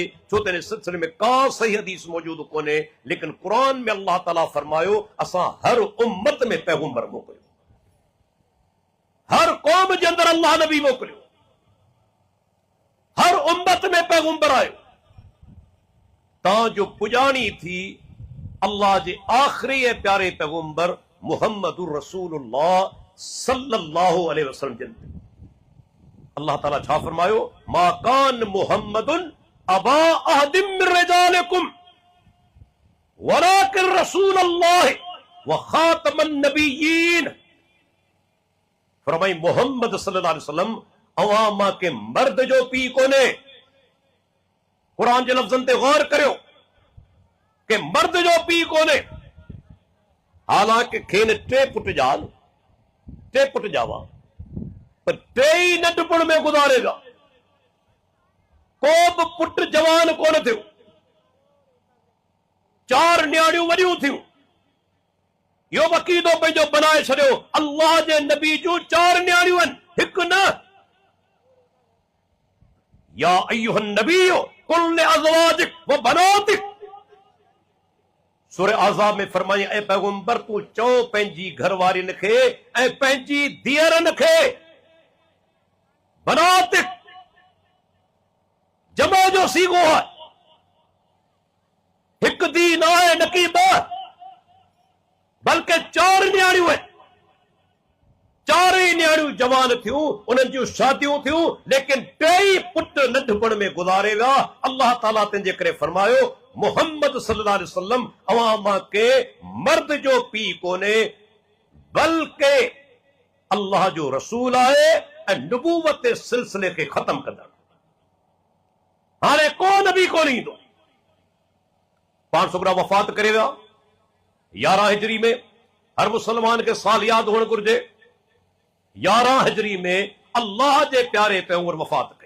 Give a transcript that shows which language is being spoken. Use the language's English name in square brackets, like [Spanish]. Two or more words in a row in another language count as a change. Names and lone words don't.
[Sindhi] छो त इन सिलसिले में का सही हदीस मौजूद कोन्हे, लेकिन क़ुर में अल्लाह ताला फरमायो असां हर उम्मत में पैगंबर मोकिलियो, हर क़ौम जे अंदरि अल्लाह नबी मोकिलियो, हर उम्मत में पैगंबर आयो। तव्हांजो पुॼाणी थी अल्लाह जे आख़िरी प्यारे पैगंबर मुहम्मदुर रसूलुल्लाह [Arabic] صلى الله عليه وسلم [Sindhi] जिन अल्लाह ताला छा फरमायो? [Arabic] ما كان محمد أبا أحد من رجالكم ولكن رسول الله وخاتم النبيين. [Sindhi] फरमाई मोहम्मद [Arabic] صلى الله عليه وسلم [Sindhi] अवां मां के मर्द जो पी कोने। क़ुरान जे लफ़्ज़नि ते गौर करियो कि मर्द जो पी कोने। हालांकि खेनि टे पुट ॼाल, टे पुट ॼावा, पर टेई नंढपण में गुज़ारे विया। को बि पुट जवान कोन थियो। चार न्याणियूं वॾियूं थियूं। इहो अक़ीदो पंहिंजो बनाए छॾियो अल्लाह जे नबी जूं चार न्याणियूं आहिनि, हिकु न। [Arabic] يا أيها النبي قل لأزواجك وبناتك, [Sindhi] सूरह आज़ाब में फरमाई, ऐ पैगंबर तूं चओ पंहिंजी घरवारियुनि खे ऐं पंहिंजी धीअरनि खे, बनातिक जमा जो सीगो आहे, हिकु धी न आहे न की ॿ, बल्कि चार न्याणियूं आहिनि। चारई न्याणियूं जवान थियूं, उन्हनि जूं शादियूं थियूं, लेकिन टेई पुट नंढपण में गुज़ारे विया। अल्लाह ताला तंहिंजे करे फरमायो मुहम्मद [Arabic] صلى الله عليه وسلم [Sindhi] अवां मां के मर्द जो पी कोने, बल्कि अल्लाह जो रसूल आहे ऐं नबूवत सिलसिले खे ख़त्म कंदड़। हाणे को नबी कोन ईंदो। पाण सुगरा वफ़ात करे विया 11 हिजरी में। हर मुसलमान खे साल यादि हुअणु घुर्जे। 11 हिजरी में अल्लाह जे प्यारे पैगंबर वफ़ात कई।